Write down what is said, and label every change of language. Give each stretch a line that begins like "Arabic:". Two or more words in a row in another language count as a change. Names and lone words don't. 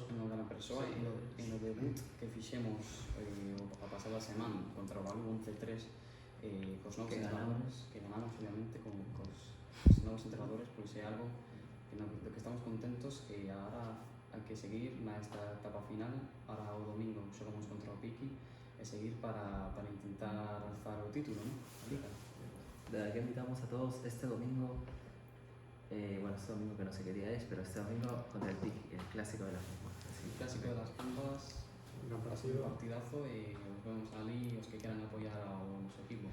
Galician: unha gran persoa e no debut que fixemos a pasada semana contra o Balu 11-3 cos novos entrenadores que ganamos obviamente cos novos entrenadores, pois é algo do que estamos contentos e agora hai que seguir nesta etapa final. Ahora o domingo xogamos contra o Piqui e seguir para intentar alzar o título, ¿no? A Liga.
Spanish: Desde aquí invitamos a todos este domingo, bueno, este domingo que no sé qué día es, pero este domingo contra el Piqui, el clásico de las Pumas. El clásico de las Pumas, Un gran va a ser un partido.
Galician: partidazo e nos vemos ali os que
Spanish: quieran apoyar
Galician: ao noso equipo.